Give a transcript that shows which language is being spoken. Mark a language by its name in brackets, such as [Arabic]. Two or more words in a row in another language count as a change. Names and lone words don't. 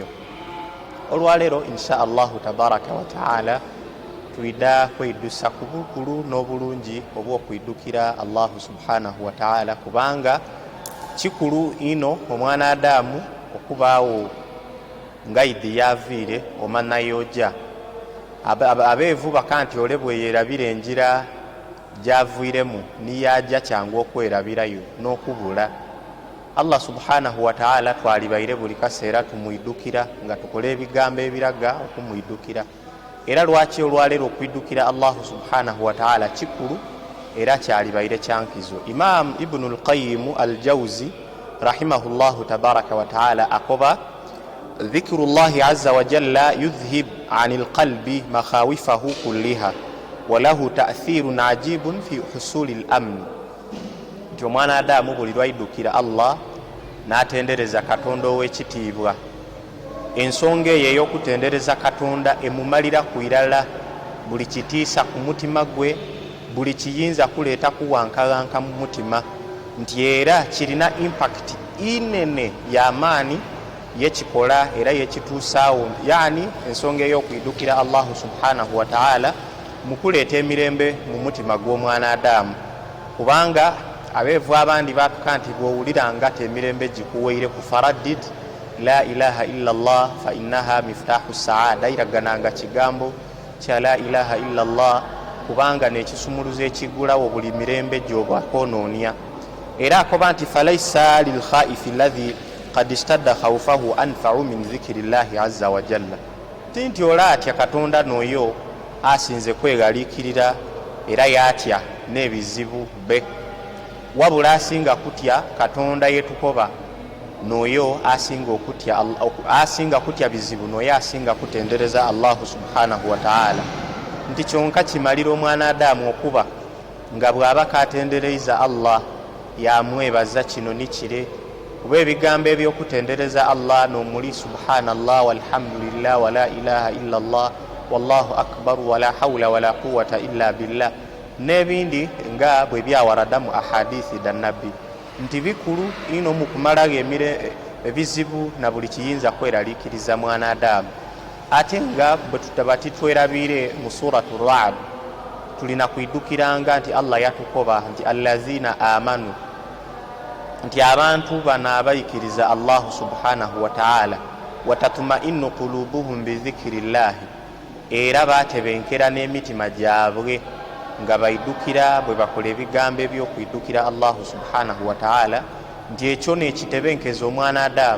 [Soga] Olwaleero [Arabic] إن شاء الله تبارك وتعالى [Soga] tuida kwedusa ku bukulu n'obulungi obw'okwidukira [Arabic] الله سبحانه وتعالى, [Soga] kubanga kikulu ino omwana Adamu okubaawo ngaidi yaviire omanayoja abeevu bakanti ole bwe yerabira enjira gyaviiremu niyajja kyangu okwerabirayo n'okubula. Allah [Arabic] سبحانه وتعالى [Soga] twalibaire buli kaseera tumwidukira nga tukola ebigambo ebiraga okumwidukira. Era lwaki olwaleero okwidukira [Arabic] الله سبحانه وتعالى [Soga] kikulu era kyalibaire kyankizo. [Arabic] الإمام ابن القيم الجوزي رحمه الله تبارك وتعالى akoba ذكر الله عز وجل يذهب عن القلب مخاوفه كلها وله تأثير عجيب في حصول الأمن. [Soga] Nti mwana Adamu buli lwaidukira Allah n'atendereza Katonda ow'ekitiibwa, ensonga eyo ey'okutendereza Katonda emumalira ku irala buli kitiisa ku mutima gwe, buli kiyinza kuleeta kuwankawanka mu mutima, nti era kirina impact inene y'amaani yekikola era yekituusaawo, yani ensonga ey'okwidukira [Arabic] الله سبحانه وتعالى [Soga] mu kuleeta emirembe mu mutima gw'omwana Adamu. Kubanga abeevu abandi batuka nti bw'owulira nga emirembe gikuweire ku [Arabic] فردد لا إله إلا الله فإنها مفتاح السعادة, [Soga] iragananga kigambo kya [Arabic] لا إله إلا الله [Soga] kubanga nekisumuluzo ekigulawo buli mirembe gy'obwakonoonya. Era akoba nti [Arabic] فليس للخائف الذي قد اشتد خوفه أنفع من ذكر الله عز وجل. [Soga] Tinti ola atya Katonda n'oyo asinze kwegaliikirira era yatya n'ebizibu be, wabula asinga kutya Katonda yetukoba n'oyo asinga kutya bizibu n'oyo asinga kutendereza [Arabic] الله سبحانه وتعالى. [Soga] Nti kyonka kimalira omwana Adamu okuba nga bw'aba katendereza Allah yamwebaza kino ni kire, kuba ebigambo ebyokutendereza Allah n'omuli [Arabic] سبحان الله والحمد لله ولا إله إلا الله والله أكبر ولا حول ولا قوة إلا بالله [Soga] n'ebindi nga bwe byawarada mu ahadithi da nabbi, nti bikulu ino mu kumalaga ebizibu na buli kiyinza kweraliikiriza mwana Adamu. Ate nga bwe tutaba titwerabire mu suratu Ra'd tulina kwidukiranga nti Allah yatukoba nti [Arabic] الذين آمنوا, [Soga] nti abantu bano abayikiriza [Arabic] الله سبحانه وتعالى وتطمئن قلوبهم بذكر الله, [Soga] era batebenkera n'emitima gyabwe nga baidukira bwe bakola ebigambo ebyokwidukira [Arabic] الله سبحانه وتعالى, [Soga] nti ekyo nekitebenkeza omwana Adamu.